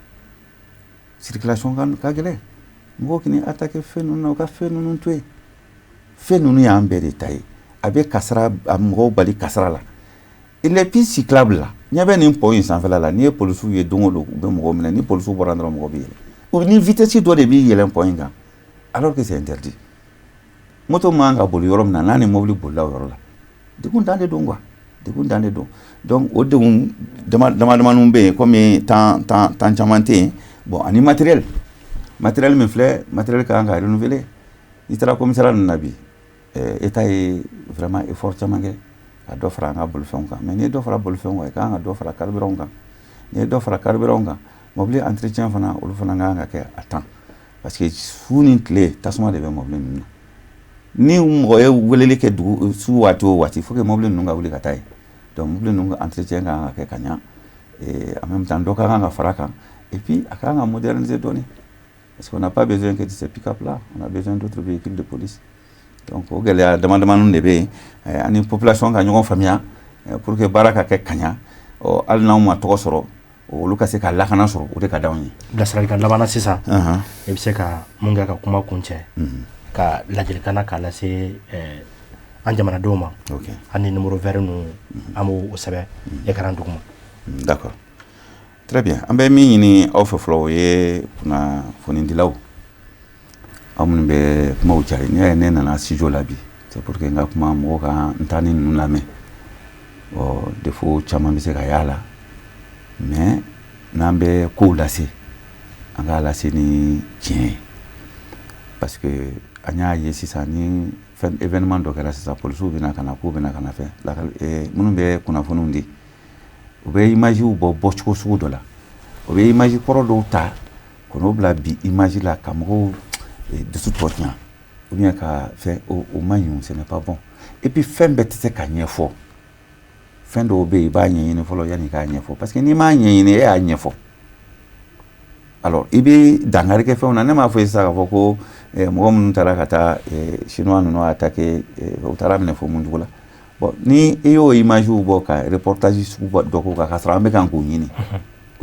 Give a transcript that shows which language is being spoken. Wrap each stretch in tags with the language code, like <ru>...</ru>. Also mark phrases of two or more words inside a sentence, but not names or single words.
<bm>circulation ka gɛlɛn mɔgɔw k'i attaquer fɛn ninnu na u ka fɛn ninnu to yen fɛn ninnu y'an bɛɛ de ta ye a bɛ kasara a mɔgɔw bali kasara la</bm> <fr>les pistes cyclables</fr> <bm>la ɲɛ bɛ nin pont in sanfɛla la n'i ye polisiw ye don o don u bɛ mɔgɔw minɛ ni polisiw bɔra dɔrɔn mɔgɔ bɛ yɛlɛ ni vitesse dɔ de b'i yɛlɛn pont in kan alors</bm> <fr>que c'est interdit</fr> <bm>moto man ka boli yɔrɔ min na n'a ni mobili bolila o yɔrɔ la degun dan de don quoi degun dan de don donc o degun damadamaninw bɛ yen komi temps caman tɛ yen bon ani matériel min filɛ matériel ka kan ka renouveler n'i taara commissariat ninnu na bi état ye vraiment effort caman kɛ ka dɔ fara an ka bolifɛnw kan mais n'i ye dɔ fara bolifɛnw kan i ka kan ka dɔ fara carburant kan n'i ye dɔ fara carburant kan mobili entretien fana olu fana ka kan ka kɛ</bm> <fr>a temps</fr> <bm>parce que su ni tile tasuma de bɛ mobili ninnu na ni mɔgɔ ye weleli kɛ dugu su waati o waati</bm> <fr>il faut que</fr> <bm>mobili ninnu ka wuli ka taa yen donc mobili ninnu ka entretien ka kan ka kɛ ka ɲa</bm> <fr>en même temps</fr> <bm>dɔ ka kan ka fara kan</bm> <fr>et puis</fr> <bm>a ka kan ka moderniser dɔɔni</bm> <fr>parce qu'on n'a pas besoin que de ces pick-up là on a besoin d'autres véhicules de police</fr> <bm>donc o gɛlɛya damadamaninw de bɛ yen ani population ka ɲɔgɔn faamuya</bm> <fr>pour que</fr> <bm>baara ka kɛ ka ɲa hali n'anw ma tɔgɔ sɔrɔ olu ka se ka lakana sɔrɔ o de ka d'anw ye bilasiralikan labanna sisan i bɛ se ka mun kɛ ka kuma kuncɛ ka ladilikan k'a lase an jamanadenw ma ani</bm> <fr>numéro vert</fr> <bm>ninnu an b'o sɛbɛn écran duguma</bm> <fr>d'accord très bien</fr> <bm>an bɛ min ɲini aw fɛ fɔlɔ o ye kunnafonidilaw aw minnu bɛ kumaw cari n'i y'a ye ne nana studio la bi</bm> <fr>c'est pour que</fr> <bm>n ka kuma mɔgɔw ka n ta ni ninnu lamɛn défaut caman bɛ se ka y'a la mais n'an bɛ kow lase an k'a lase ni tiɲɛ ye parce que an y'a ye sisan ni fɛn événement dɔ kɛra sisan polisiw bɛna ka na k'u bɛna ka na fɛn minnu bɛ kunnafoniw di u bɛ imagew bɔ cogo sugu dɔ la u bɛ image kɔrɔ dɔw ta ka n'o bila bi image la ka mɔgɔw dusu tɔ tiɲɛ</bm> <fr>ou bien</fr> <bm>ka fɛn o man ɲi</bm> <fr>ce n'est pas bon et puis</fr> <bm>fɛn bɛɛ tɛ se ka ɲɛfɔ fɛn dɔw bɛ yen i b'a ɲɛɲini fɔlɔ yanni i k'a ɲɛfɔ</bm> <fr>parce que</fr> <bm>n'i m'a ɲɛɲini e y'a ɲɛfɔ alors i bɛ dankari kɛ fɛnw na ne m'a fɔ sisan k'a fɔ ko mɔgɔ minnu taara ka taa chinois ninnu attaquer u taara minɛ fɔ mun cogo la bon ni i y'o imagew bɔ ka reportage sugu dɔ k'o kan k'a sɔrɔ an bɛ kan k'o ɲini o</bm>